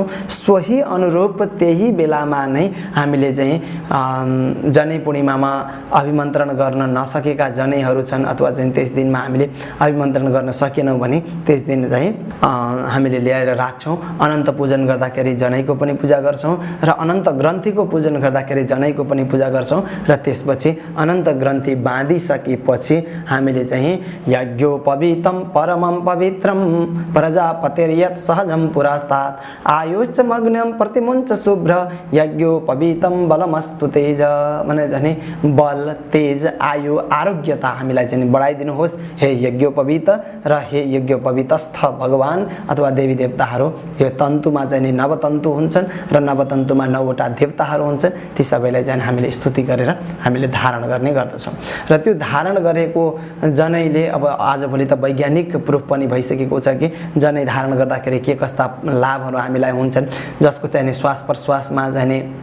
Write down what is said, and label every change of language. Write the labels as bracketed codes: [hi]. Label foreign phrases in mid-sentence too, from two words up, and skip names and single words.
[ne] सोही अनुरूप त्यही बेलामा नै हामीले चाहिँ जनै पूर्णिमामा अभिमन्त्रण गर्न नसकेका जनैहरू छन् अथवा चाहिँ त्यस दिनमा हामीले अभिमन्त्रण गर्न सकेनौँ भने त्यस दिन चाहिँ हामीले ल्याएर राख्छौँ। अनन्त पूजन गर्दाखेरि जनैको पनि पूजा गर्छौँ र अनन्त ग्रन्थिको पूजन गर्दाखेरि जनैको पनि पूजा गर्छौँ र त्यसपछि अनन्त ग्रन्थि बाँधिसकेपछि हामीले चाहिँ [sa] यज्ञोपवीतं परमं पवित्रं प्रजापतिर्यत् सहजं पुरस्तात् आयुष्च मग्नं प्रतिमुञ्च शुभ्र यज्ञोपवीतं बलमस्तु तेज। [ne] भने झन् बल, तेज, आयु, आरोग्यता हामीलाई चाहिँ बढाइदिनुहोस् हे यज्ञोपवीत र हे यज्ञोपवीतस्थ भगवान अथवा देवी देवताहरू। यो तन्तुमा चाहिँ नवतन्तु हुन्छन् र नवतन्तुमा 9वटा देवताहरू हुन्छन्। ती सबैलाई चाहिँ हामीले स्तुति गरेर हामीले धारण गर्ने गर्दछौँ र त्यो धारण गरेको जनैले अब आजभोलि त वैज्ञानिक प्रुफ पनि भइसकेको छ कि जनै धारण गर्दाखेरि के कस्ता लाभहरू हामीलाई हुन्छन्, जसको चाहिँ श्वास प्रश्वासमा चाहिँ